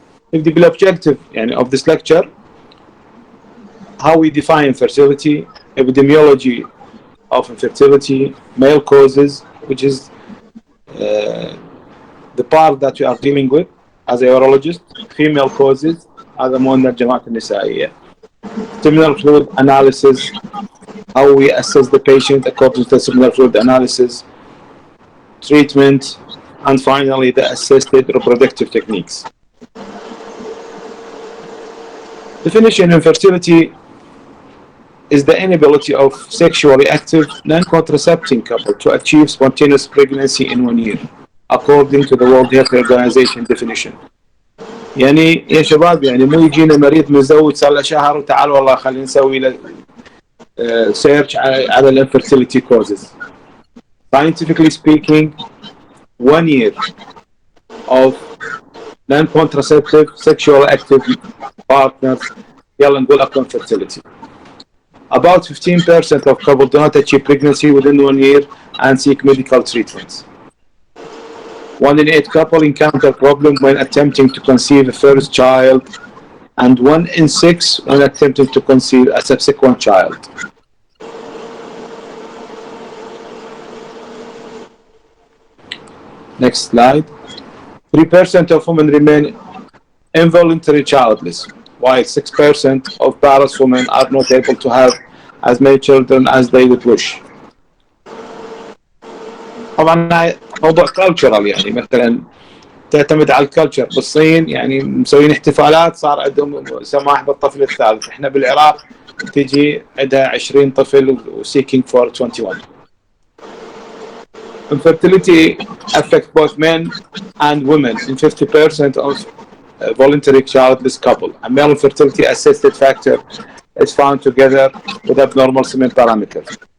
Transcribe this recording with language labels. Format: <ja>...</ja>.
<en>the objective of this lecture, how we define infertility, epidemiology of infertility, male causes, which is the part that we are dealing with as a urologist, female causes,</en> <ar>هذا مو الجماعات النسائية,</ar> <en>seminal fluid analysis, how we assess the patient according to seminal fluid analysis, treatment, and finally the assisted reproductive techniques. Definition: infertility is the inability of sexually active non-contracepting couple to achieve spontaneous pregnancy in 1 year, according to the World Health Organization definition.</en> <ar>يعني يا شباب مو يجينا مريض متزوج صار له شهر وتعال والله خلينا نسوي له سيرش على الانفيرتيليتي causes.</ar> <en>Scientifically speaking, 1 year of non-contraceptive sexual active partners</en> <ar>يلا نقول اكو</ar> <en>infertility. About 15% of couples do not achieve pregnancy within 1 year and seek medical treatments. 1 in 8 couples encounter problems when attempting to conceive a first child, and 1 in 6 when attempting to conceive a subsequent child. Next slide. 3% of women remain involuntary childless, while 6% of parous women are not able to have as many children as they would wish.</en> <ar>طبعا موضوع cultural مثلا تعتمد على الكالتشر. بالصين مسوين احتفالات صار عندهم سماح بالطفل الثالث. احنا بالعراق تجي عندها 20 طفل و</ar> <en>seeking for 21. Infertility affects both men and women in 50% of voluntary childless couple. A male infertility assisted factor is found together with abnormal semen parameters.</en>